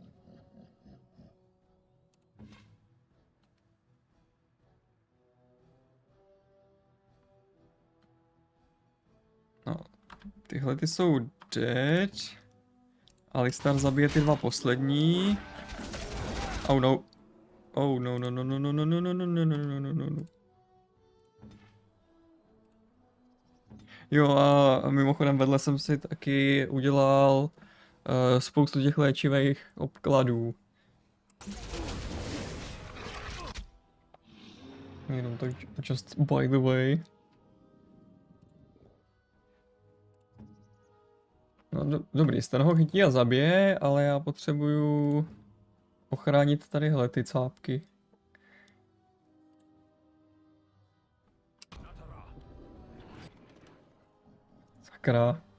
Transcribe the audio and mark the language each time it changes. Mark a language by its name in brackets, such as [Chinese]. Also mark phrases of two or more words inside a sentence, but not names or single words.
[Czech] No, tyhle ty jsou dead. Alistar zabije ty dva poslední. [English] Oh no. Oh no no no no no no no no no no no no no no. [Czech] Jo a mimochodem vedle jsem si taky udělal spoustu těch léčivých obkladů. Jenom tak [English] just by the way. [Czech] No dobrý, ten ho chytí a zabije, ale já potřebuju ochránit tadyhle ty cápky. Sakra.